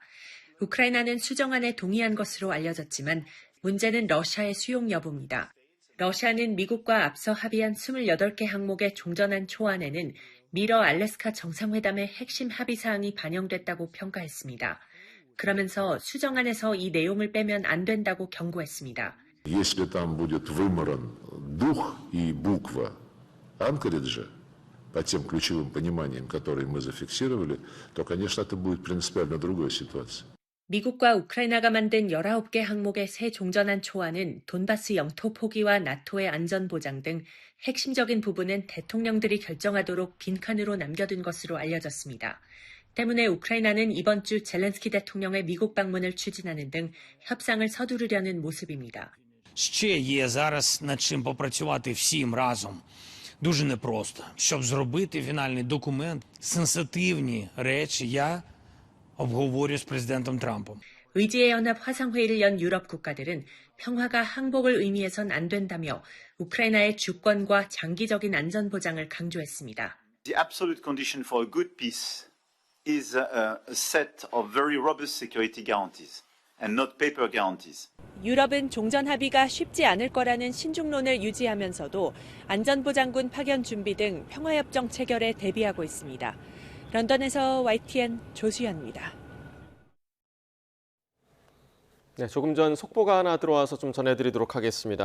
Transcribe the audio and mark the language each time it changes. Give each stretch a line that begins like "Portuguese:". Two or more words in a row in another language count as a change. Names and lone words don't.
Korean: 우크라이나는 수정안에 동의한 것으로 알려졌지만 문제는 러시아의 수용 여부입니다. 러시아는 미국과 앞서 합의한 28개 항목의 종전안 초안에는 미러 알래스카 정상회담의 핵심 합의사항이 반영됐다고 평가했습니다. 그러면서 수정안에서 이 내용을 빼면 안 된다고 경고했습니다.
Russian: Если там будет выморан дух и буква Анкориджа по тем ключевым пониманиям, которые мы зафиксировали, то, конечно, это будет принципиально другая ситуация.
Korean: 미국과 우크라이나가 만든 19개 항목의 새 종전안 초안은 돈바스 영토 포기와 나토의 안전 보장 등 핵심적인 부분은 대통령들이 결정하도록 빈칸으로 남겨둔 것으로 알려졌습니다. 때문에 우크라이나는 이번 주 젤렌스키 대통령의 미국 방문을 추진하는 등 협상을 서두르려는 모습입니다.
Ukrainian: Ще є зараз над чим попрацювати всім разом. Дуже непросто. Щоб зробити фінальний документ, сенситивні речі я обговорю з президентом Трампом.
Korean: 의지의 연합 화상회의를 연 유럽 국가들은 평화가 항복을 의미해선 안 된다며 우크라이나의 주권과 장기적인 안전 보장을 강조했습니다.
English: The absolute condition for a good peace is a set of very robust security guarantees and not paper guarantees.
Korean: 유럽은 종전 합의가 쉽지 않을 거라는 신중론을 유지하면서도 안전보장군 파견 준비 등 평화협정 체결에 대비하고 있습니다. 런던에서 YTN 조수연입니다. 네, 조금 전 속보가 하나 들어와서 좀 전해드리도록 하겠습니다.